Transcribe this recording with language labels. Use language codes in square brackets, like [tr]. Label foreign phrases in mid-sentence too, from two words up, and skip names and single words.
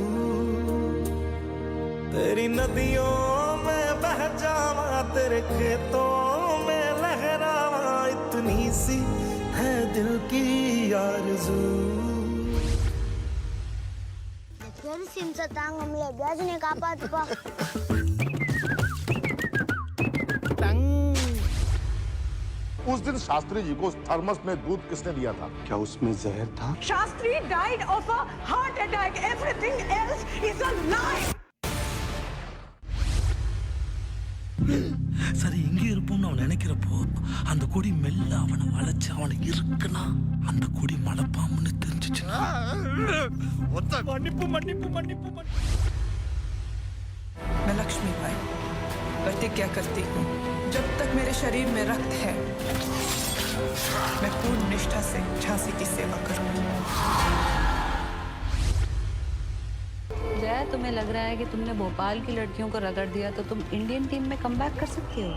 [hi] तेरी नदियों में बह जावा, तेरे खेतों में लहरावा, इतनी सी है दिल की आरज़ू। उस दिन शास्त्री जी को थर्मस में दूध किसने दिया था? क्या उसमें जहर था? [en] Shastri died of a heart attack. Everything else is a lie. [ta] சரி, எங்கே இருப்போம்னு அவன் நினைக்கிறப்போ அந்த கொடி மெல்ல அவனை வளைச்சு அவனை இருக்குன்னா அந்த கொடி மலைப்பாம்புன்னு தெரிஞ்சிச்சுன்னா மன்னிப்பு மன்னிப்பு மன்னிப்பு [hi] मैं लक्ष्मी बाई प्रतिज्ञा करती हूँ, जब तक मेरे शरीर में रक्त है मैं पूर्ण निष्ठा से झांसी की सेवा करूंगी। जय, तुम्हें लग रहा है कि तुमने भोपाल की लड़कियों को रगड़ दिया तो तुम [en] Indian team [hi] में कमबैक कर सकती हो?